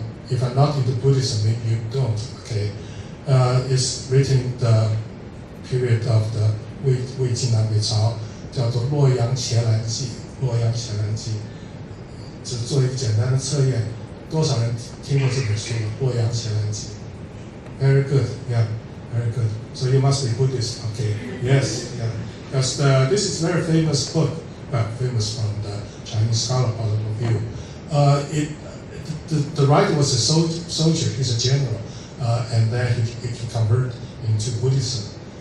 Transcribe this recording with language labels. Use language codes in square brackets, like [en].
[en] If I'm not into Buddhism, maybe you don't, okay? It's written the period of the [zh] 魏晋南北朝，叫做《洛阳前兰记》。洛阳前兰记，只做一个简单的测验，多少人听过这本书？《洛阳前兰记》。 [en] Very good, yeah, very good. So you must be Buddhist, okay? Yes, yeah. Because this is a very famous book, famous from the Chinese scholar point of view. The writer was a soldier, he's a general, and then he converted into Buddhism.